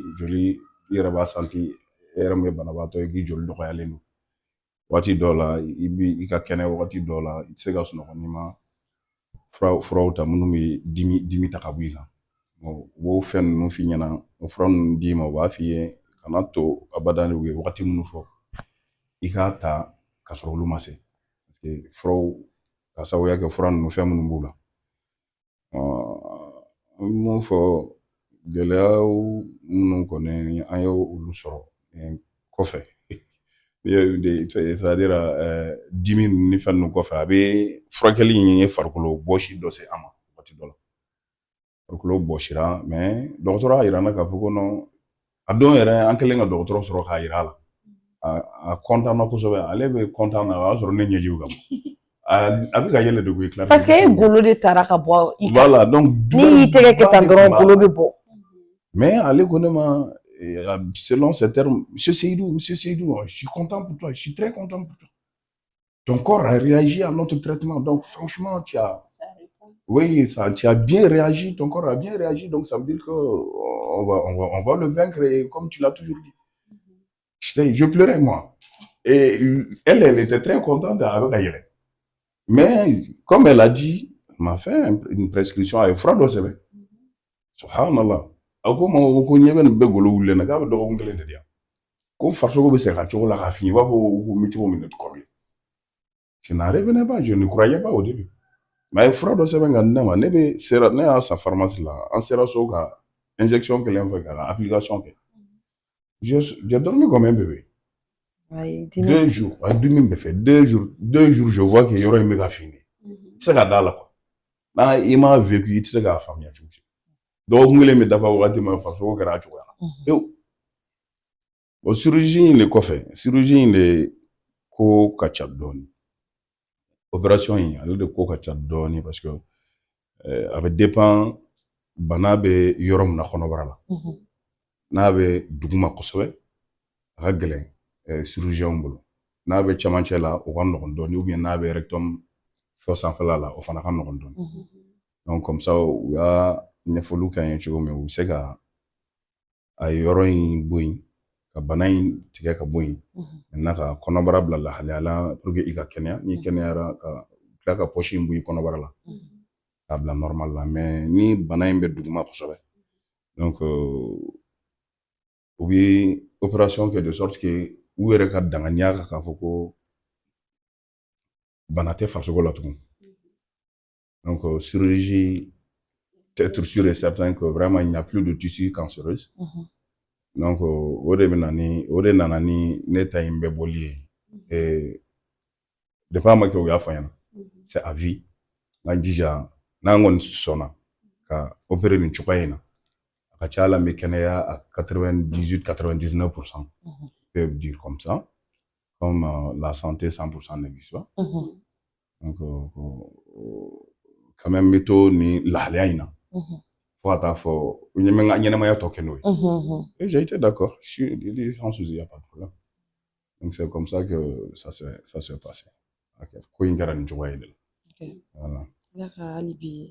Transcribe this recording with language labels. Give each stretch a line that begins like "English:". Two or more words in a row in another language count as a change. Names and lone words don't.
Bambara: i yɛrɛ b'a santi e yɛrɛ min ye banabaatɔ ye k'i joli dɔgɔyalen don waati dɔw la i ka kɛnɛ waati dɔw la i tɛ se ka sunɔgɔ n'i ma furaw ta minnu bɛ dimi ta ka bɔ i kan u b'o fɛn ninnu f'i ɲɛna o fura ninnu d'i ma u b'a f'i ye kana to abada u ye waati minnu fɔ i k'a ta ka sɔrɔ olu ma se
French: parce que
Bambara: furaw ka sababuya kɛ fura ninnu fɛn minnu b'u la an bɛ mun fɔ gɛlɛyaw minnu kɔni an ye olu sɔrɔ kɔfɛ c'est-à-dire dimi ni fɛn ninnu kɔfɛ a bɛ furakɛli in ye farikolo bɔsi dɔ se an ma waati dɔ la farikolo bɔsira mais dɔgɔtɔrɔ y'a yira n na k'a fɔ ko non a don yɛrɛ an kɛlen ka dɔgɔtɔrɔ sɔrɔ k'a yira a la a content na kosɛbɛ ale bɛ content na o y'a sɔrɔ ne ɲɛjiw ka bɔ a bɛ ka yɛlɛ de koyi Clarisse parce que e golo de taara ka bɔ i kan
French: voilà donc
Bambara: n'i y'i tɛgɛ kɛ tan dɔrɔn golo bɛ bɔ
French: mais
Bambara: ale ko ne ma
French: selon ces termes monsieur Seydou je suis content pour toi je suis très content pour toi ton corps a réagi à notre traitement donc franchement tu as bien réagi ton corps a bien réagi donc ça veut dire que on va le vaincre et comme tu l'as toujours dit je pleurais moi et elle était très contente avec Ayere. Mais comme elle a dit, elle m'a fait une prescription avec froid d'eau semaine.
Arabic: Subhanallah.
Bambara: A ko ma ko ɲɛ bɛ nin bɛɛ golo wulilen na k'a bɛ dɔgɔkun 1 de di yan. Ko farisogo bɛ se ka cogo la k'a f'i ye i b'a fɔ ko n bɛ cogo min na kɔrɔlen.
French: Je n'en revenais pas, je ne croyais pas au début.
Bambara: Mais a ye fura dɔ sɛbɛn ka di ne ma ne y'a san pharmacie la an sera so ka injection kelen fɛ ka application kɛ.
French: J'ai dormi comme un bébé. 2 jours
Bambara: a dimi bɛ fɛ
French: 2 jours je vois que
Bambara: yɔrɔ in bɛ ka fini. I tɛ se ka d'a la quoi. N'a i m'a vécu i tɛ se k'a faamuya cogo si. Dɔgɔkun 1 bɛ dafa wagati min farisogo kɛra a cogoya la. O chirurgie in de kɔfɛ chirurgie in de ko ka ca dɔɔni. Opération in ale de ko ka ca dɔɔni
French: parce que
Bambara: a bɛ dépend bana bɛ yɔrɔ min na kɔnɔbara la. N'a bɛ duguma kosɛbɛ a ka gɛlɛn chirurgien bolo. N'a bɛ cɛmancɛ la o ka nɔgɔn dɔɔni
French: ou bien
Bambara: n'a bɛ rectum fɔ sanfɛla la o fana ka nɔgɔn dɔɔni.
French: Donc comme ça
Bambara: u y'a ɲɛfɔliw k'an ye cogo min u bɛ se ka a yɔrɔ in bɔ yen ka bana in tigɛ ka bɔ yen maintenant ka kɔnɔbara bila lahalaya la
French: pour que
Bambara: i ka kɛnɛya n'i kɛnɛyara ka tila ka poche in bɔ i kɔnɔbara la k'a bila normal la mais ni bana in bɛ duguma kosɛbɛ donc u bɛ opération kɛ de sorte que u yɛrɛ ka danganiya kan k'a fɔ ko bana tɛ farisogo la tugun donc
French: chirurgie peut être sûr et certain que vraiment il n'y a plus de tissu cancéreuse
Bambara: Donc o de nana ni ne ta in bɛɛ bɔli ye depuis a ma kɛ o y'a fɔ an ɲɛna
French: c'est à vie
Bambara: n'an jija n'an kɔni sɔnna ka opérer nin cogoya in na a ka ca Ala n bɛ kɛnɛya à 98-99%.
French: Peuvent dire comme ça, comme la santé 100% n'existe pas. Donc quand même
Bambara: n bɛ to ni lahalaya in na fo ka taa fɔ n ye n ka ɲɛnamaya tɔ kɛ n'o ye.
French: Et j'ai été d'accord, je dis sans souci, il n'y a pas de problème. Donc c'est comme ça que ça s'est passé.
Bambara: Ko in kɛra nin cogoya in de la.
French: Voilà.
Bambara: Ala ka hali bi